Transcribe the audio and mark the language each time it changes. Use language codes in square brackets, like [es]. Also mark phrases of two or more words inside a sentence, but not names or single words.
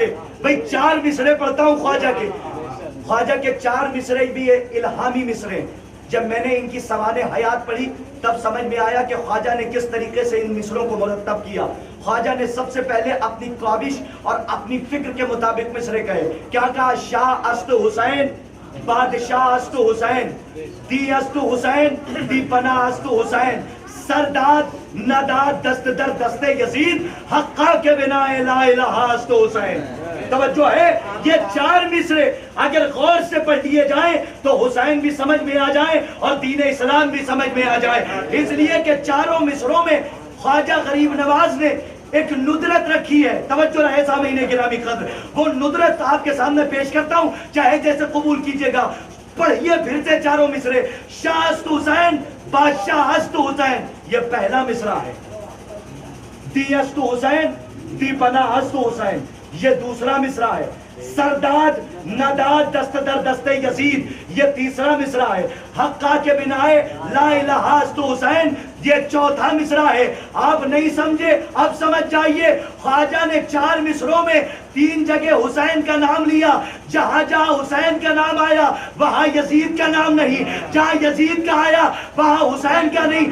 [ur] بھئی 4 مصرے پڑھتا ہوں خواجہ کے 4 مصرے بھی الہامی مصرے. جب میں نے ان کی سوانح حیات پڑھی تب سمجھ میں آیا کہ خواجہ نے کس طریقے سے ان مصروں کو مرتب کیا. خواجہ نے سب سے پہلے اپنی کاوش اور اپنی فکر کے مطابق مصرے کہے. کیا کہا؟ [fa] شاہ است حسین، بادشاہ است حسین، دی است حسین، دی پناہ است حسین، سرداد نداد دست در دست یزید، حقا کے بنا لا الہ است حسین. [ur] توجہ ہے، یہ 4 مصرے اگر غور سے پڑھ لیے جائیں تو حسین بھی سمجھ میں آ جائیں اور دین اسلام بھی سمجھ میں آ جائے. اس لیے کہ 4 مصروں میں خواجہ غریب نواز نے ایک ندرت رکھی ہے. توجہ رہے سامعین گرامی قدر، وہ ندرت آپ کے سامنے پیش کرتا ہوں، چاہے جیسے قبول کیجئے گا. پڑھیے پھر سے 4 مصرے. [fa] شاہ است حسین، بادشاہ است حسین، [ur] یہ پہلا مصرع ہے. [fa] دی است حسین، دی پناہ است حسین، [ur] یہ دوسرا مصرع ہے. [fa] سرداد نداد دست در دست یزید، [ur] یہ تیسرا مصرع ہے. [fa] حقا کے بنائے لا الہ است حسین، [ur] یہ چوتھا مصرع ہے. آپ نہیں سمجھے؟ اب سمجھ جائیے. خواجہ نے 4 مصروں میں 3 جگہ حسین کا نام لیا. جہاں جہاں حسین کا نام آیا وہاں یزید کا نام نہیں، جہاں یزید کا آیا وہاں حسین کا نہیں.